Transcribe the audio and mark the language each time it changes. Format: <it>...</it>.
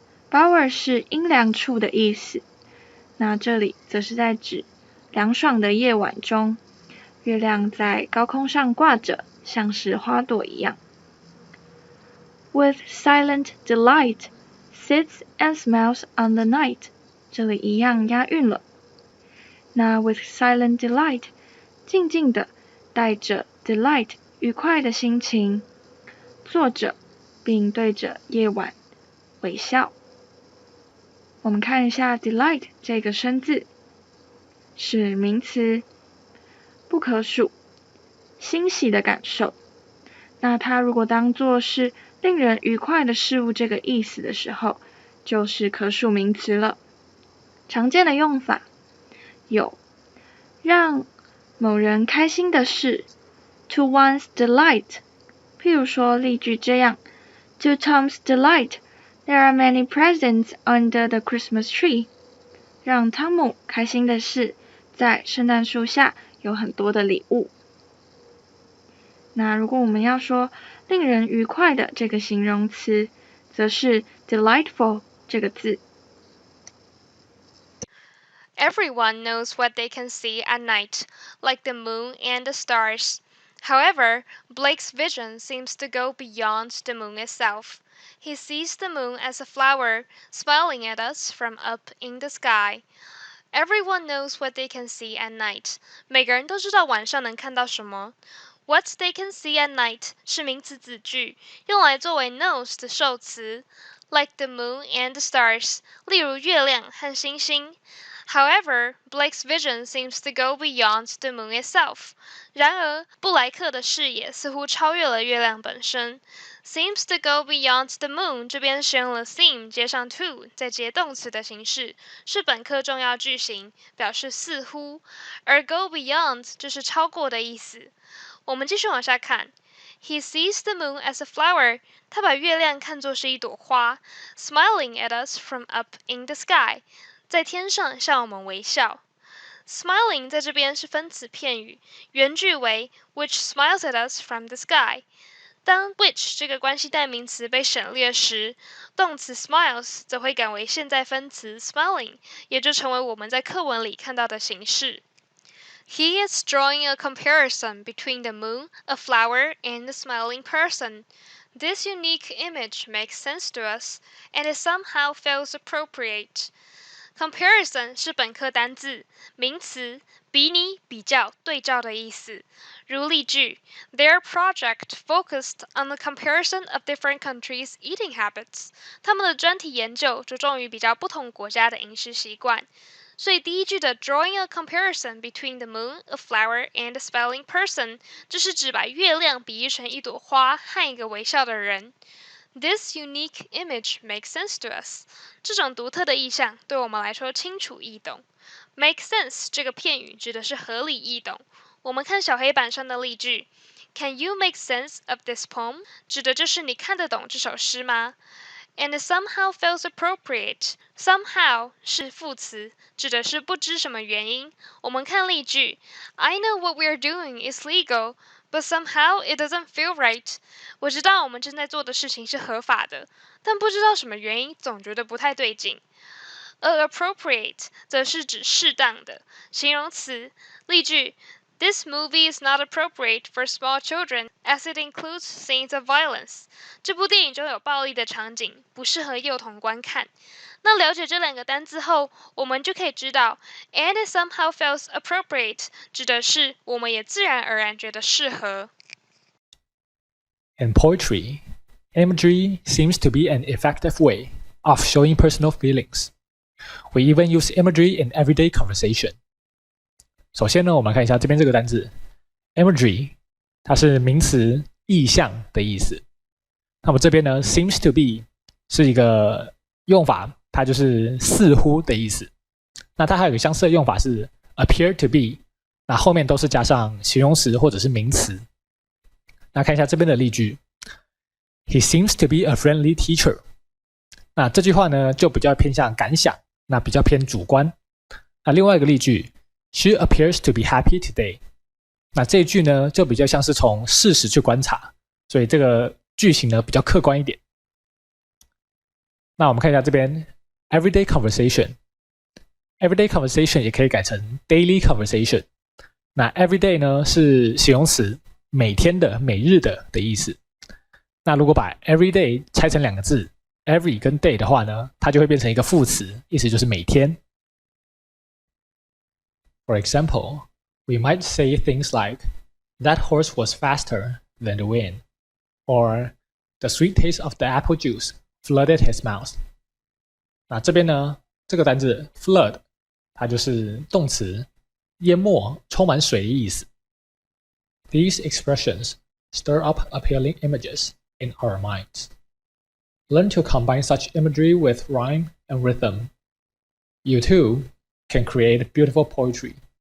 <zh>Bower 是阴凉处的意思，那这里则是在指凉爽的夜晚中，月亮在高空上挂着，像是花朵一样。</zh> <en>With silent delight, sits and smiles on the night.</en> <zh>这里一样押韵了。那</zh> <en>with silent delight,</en> <zh>静静的，带着 delight, 愉快的心情，坐着，并对着夜晚微笑。我们看一下 delight 这个生字，是名词，不可数，欣喜的感受。那它如果当作是令人愉快的事物这个意思的时候，就是可数名词了。常见的用法有让某人开心的事</zh> <en>to one's delight.</en> <zh>譬如说例句这样</zh> <en>To Tom's delight, there are many presents under the Christmas tree.</en> <zh>让汤姆开心的是在圣诞树下有很多的礼物。那如果我们要说令人愉快的这个形容词，则是 delightful 这个字。</zh> <en>Everyone knows what they can see at night, like the moon and the stars. However, Blake's vision seems to go beyond the moon itself. He sees the moon as a flower, smiling at us from up in the sky. Everyone knows what they can see at night.</en> <zh>每个人都知道晚上能看到什么。</zh> <en>What they can see at night</en> <zh>是名词子句，用来作为 knows 的受词。</zh> <en>Like the moon and the stars，</en> <zh>例如月亮和星星。</zh> <en>However, Blake's vision seems to go beyond the moon itself.</en> <zh>然而，布莱克的视野似乎超越了月亮本身。</zh> <en>Seems to go beyond the moon</en> <zh>这边使用了 seem 接上 to 再接动词的形式，是本课重要句型，表示似乎。而 go beyond 就是超过的意思。我们继续往下看。</zh> <en>He sees the moon as a flower.</en> <zh>他把月亮看作是一朵花</zh> <en>，smiling at us from up in the sky.</en> <zh>在天上向我们微笑。 Smiling 在这边是分词片语，原句为</zh> <en>which smiles at us from the sky。</en> <zh>当 which 这个关系代名词被省略时，动词 smiles 则会改为现在分词 smiling， 也就成为我们在课文里看到的形式。</zh> <en>He is drawing a comparison between the moon, a flower, and a smiling person. This unique image makes sense to us, and it somehow feels appropriate.</en> <zh>Comparison 是本课单字，名词，比拟、比较、对照的意思。如例句</zh> <en>，Their project focused on the comparison of different countries' eating habits.</en> <zh>他们的专题研究着重于比较不同国家的饮食习惯。所以第一句的</zh> <en>drawing a comparison between the moon, a flower, and a smiling person，</en> <zh>就是指把月亮比喻成一朵花和一个微笑的人。</zh> <en>This unique image makes sense to us.</en> <zh>这种独特的意象对我们来说清楚易懂。Make sense 这个片语指的是合理易懂。我们看小黑板上的例句</zh> <en>Can you make sense of this poem?</en> <zh>指的就是你看得懂这首诗吗？</zh> <en>And it somehow feels appropriate.</en> <zh>Somehow 是副词，指的是不知什么原因。我们看例句</zh> <en>I know what we're doing is legal.But somehow it doesn't feel right.</en> <zh>我知道我们正在做的事情是合法的，但不知道什么原因，总觉得不太对劲。而 appropriate 则是指适当的，形容词。例句</zh> <en>This movie is not appropriate for small children as it includes scenes of violence.</en> <zh>这部电影中有暴力的场景，不适合幼童观看。那了解这两个单字后，我们就可以知道</zh> <en>and it somehow feels appropriate</en> <zh>指的是我们也自然而然觉得适合。</zh> <en>In poetry, imagery seems to be an effective way of showing personal feelings. We even use imagery in everyday conversation.</en> <zh>首先呢，我们看一下这边这个单字 imagery， 它是名词意象的意思。那么这边呢 seems to be 是一个用法，它就是似乎的意思。那它还有一个相似的用法是 appear to be， 那后面都是加上形容词或者是名词。那看一下这边的例句</zh> <en>He seems to be a friendly teacher。</en> <zh>那这句话呢就比较偏向感想，那比较偏主观。那另外一个例句</zh> <en>She appears to be happy today。</en> <zh>那这一句呢就比较像是从事实去观察，所以这个句型呢比较客观一点。那我们看一下这边</zh> <en>everyday conversation，</en> <zh>everyday conversation 也可以改成</zh> <en>daily conversation。</en> <zh>那 everyday 呢是形容词，每天的、每日的的意思。那如果把 everyday 拆成两个字 every 跟 day 的话呢，它就会变成一个副词，意思就是每天。</zh> <en>For example, we might say things like, That horse was faster than the wind, or the sweet taste of the apple juice flooded his mouth.</en> <zh>那这边呢，这个单字 flood 它就是动词，淹没、充满水的意思。</zh> <en>These expressions stir up appealing images in our minds. Learn to combine such imagery with rhyme and rhythm. You too can create beautiful poetry.</en>